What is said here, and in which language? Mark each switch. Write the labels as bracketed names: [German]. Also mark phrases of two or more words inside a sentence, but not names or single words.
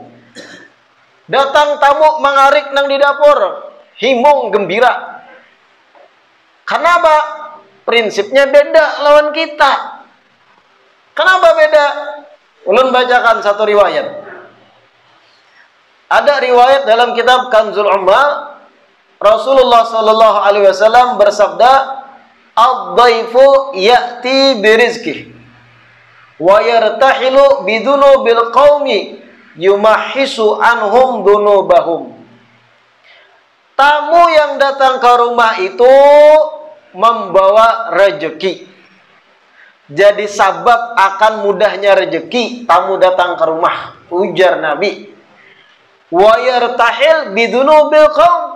[Indonesian] Datang tamu mengarik nang di dapur, himung gembira. Kenapa? Prinsipnya beda lawan kita. Kenapa beda? Ulun bacakan satu riwayat. Ada riwayat dalam kitab Kanzul Ummal, Rasulullah [Arabic] صلى الله عليه وسلم [Indonesian] bersabda, [Arabic] الضيف يأتي برزقه ويرتحل بذنوب القوم يمحص عنهم ذنوبهم. [Indonesian] Tamu yang datang ke rumah itu membawa rejeki. Jadi sabab akan mudahnya rejeki tamu datang ke rumah, ujar Nabi. [Arabic] ويرتحل بذنوب القوم.